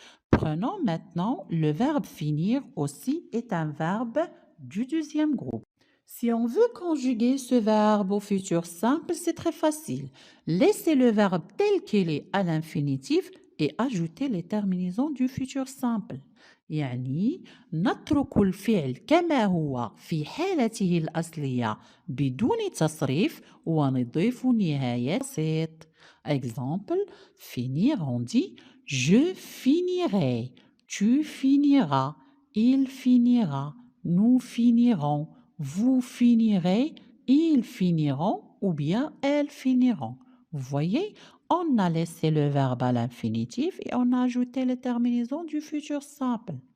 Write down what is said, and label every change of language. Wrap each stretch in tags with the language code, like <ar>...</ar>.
<fr>Prenons maintenant le verbe finir aussi est un verbe du deuxième groupe. Si on veut conjuguer ce verbe au futur simple, c'est très facile. Laissez le verbe tel qu'il est à l'infinitif et ajoutez les terminaisons du futur simple.</fr> <ar>يعني نترك الفعل كما هو في حالته الأصلية بدون تصريف ونضيف نهاية بسيط.</ar> <fr>Exemple, finir, on dit je finirai, tu finiras, il finira, nous finirons, vous finirez, ils finiront ou bien elles finiront. Vous voyez, on a laissé le verbe à l'infinitif et on a ajouté les terminaisons du futur simple.</fr>